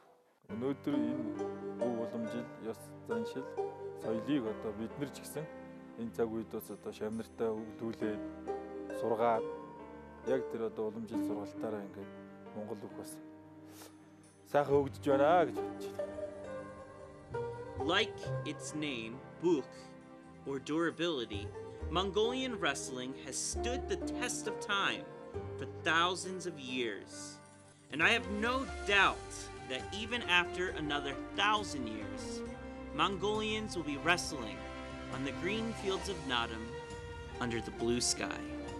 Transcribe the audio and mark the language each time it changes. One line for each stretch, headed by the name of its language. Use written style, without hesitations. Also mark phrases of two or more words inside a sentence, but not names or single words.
Mongolian: Өнөөдөр энэ өв уламжил, ёс заншил, соёлыг одоо бид нар ч гэсэн энэ цаг үед бас одоо шавнартаа өвлүүлээд сургаад яг тэр одоо уламжил сургалтаараа ингээд Монгол үг бас сайхан хөгжиж байна гэж бодож байна.
English: Like its name, Bökh, or durability, Mongolian wrestling has stood the test of time for thousands of years. And I have no doubt that even after another 1,000 years, Mongolians will be wrestling on the green fields of Naadam under the blue sky.